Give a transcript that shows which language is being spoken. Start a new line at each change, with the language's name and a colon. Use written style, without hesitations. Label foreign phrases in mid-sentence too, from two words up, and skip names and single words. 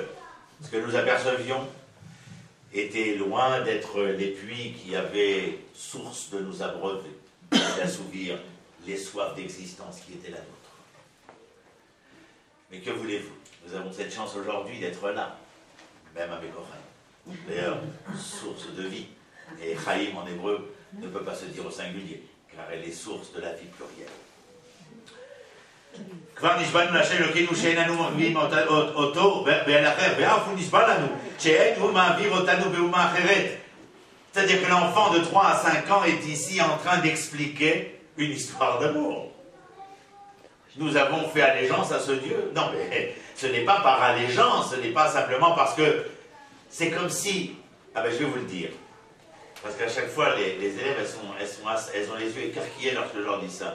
French: Ce que nous apercevions était loin d'être les puits qui avaient source de nous abreuver, d'assouvir les soifs d'existence qui étaient la nôtre. Mais que voulez-vous? Nous avons cette chance aujourd'hui d'être là. même avec Chaim. D'ailleurs, source de vie. Et Chaim en hébreu ne peut pas se dire au singulier, car elle est source de la vie plurielle.
Hebrew: כבר נשבענו להשם אלוקינו שאין אנו מביאים אותו באל אחר, ואף הוא נשבע לנו שאין הוא מעביר אותנו באומה אחרת.
French: C'est-à-dire que l'enfant de 3 à 5 ans est ici en train d'expliquer une histoire d'amour. Nous avons fait allégeance à ce Dieu. Non, mais ce n'est pas par allégeance, ce n'est pas simplement parce que c'est comme si... Ah ben je vais vous le dire. Parce qu'à chaque fois, les élèves, elles ont les yeux écarquillés lorsque je leur dis ça.